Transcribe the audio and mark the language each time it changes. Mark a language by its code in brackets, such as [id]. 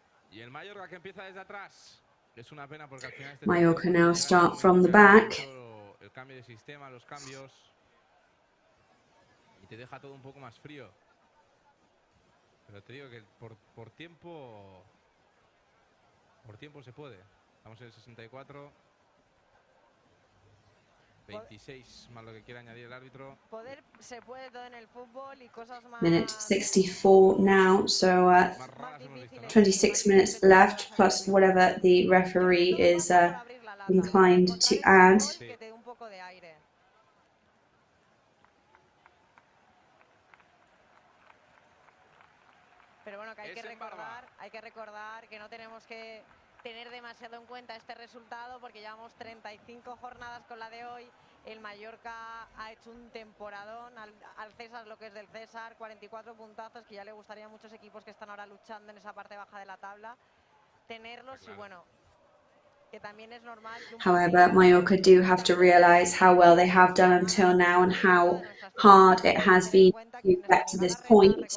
[es] Y el Mallorca que empieza desde atrás. Es una pena porque al final este [en] Mallorca now start from the back. [es] el cambio de sistema, los cambios, y te deja todo un poco más frío. Pero te digo que por tiempo se puede. Estamos en el 64. 26 más lo que quiera añadir el árbitro. Poder se puede todo en el fútbol y cosas más. [en] Minute 64 now, so 26 minutes left, plus whatever the referee is inclined to add. [es] Que te dé un poco de aire. Pero bueno, que hay que recordar que no tenemos que tener demasiado en cuenta este resultado porque llevamos 35 jornadas con la de hoy. El Mallorca ha hecho un temporadón, al César lo que es del César, 44 puntazos, que ya le gustaría a muchos equipos que están ahora luchando en esa parte baja de la tabla tenerlos. Y bueno, que también es normal. [en] However, Mallorca do have to realise how well they have done until now and how hard it has been to get to this point.